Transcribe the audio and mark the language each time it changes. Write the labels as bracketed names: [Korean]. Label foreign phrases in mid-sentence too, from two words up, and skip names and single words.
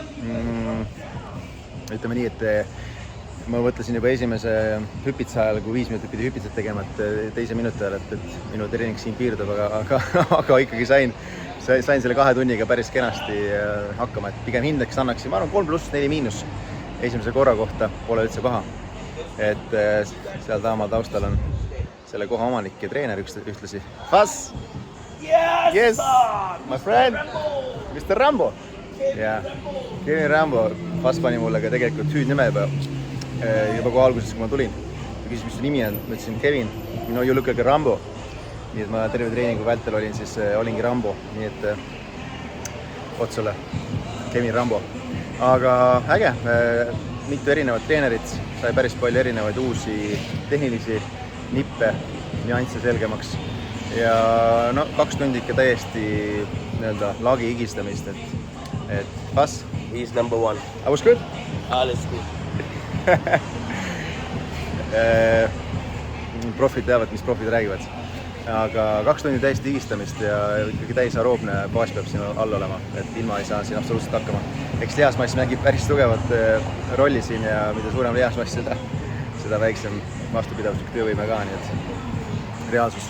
[Estonian] Ütleme nii, et ma mõtlesin juba esimese hüpitsa ajal, kui 5 minutit pidi hüpitsat tegema, et teise minuti ajal, et minu treening siin piirdub, aga ikkagi sain selle 2 tunniga päris kenasti hakkama, et pigem hindeks annaksin, ma arvan 3+4-. Esimese korra kohta pole üldse paha. Et seal taamal taustal on selle koha omanik ja treener ühtlasi. [English] Fas! Yes! My friend! Mr. Rambo! Yeah. Kevin Rambo. [Estonian] Fas pani mulle ka tegelikult hüüdnime juba kohe alguses, kui ma tulin. Ta küsis, mis su nimi on. Ma ütlesin Kevin. [English] No you look like a Rambo. [Estonian] Nii et ma terve treeningu vältel olingi Rambo. Nii et otsale Kevin Rambo. Aga äge, mitu erinevat treenerit, sai päris palju erinevaid uusi tehnilisi nippe, nüansse selgemaks. Ja 2 tundi ikka täiesti lagi higistamist, et Fas? [English] He's number 1. I was good? All is good. [Estonian] Profid teavad, mis profid räägivad. Aga 2 tundi täiesti higistamist ja ikkagi täis aeroobne baas peab siin all olema, et ilma ei saa siin absoluutselt hakkama. Eks lihasmass mängib päris tugevat rolli siin ja mida suurem lihasmass, seda väiksem vastupidavuslik töövõime ka, nii et reaalsus.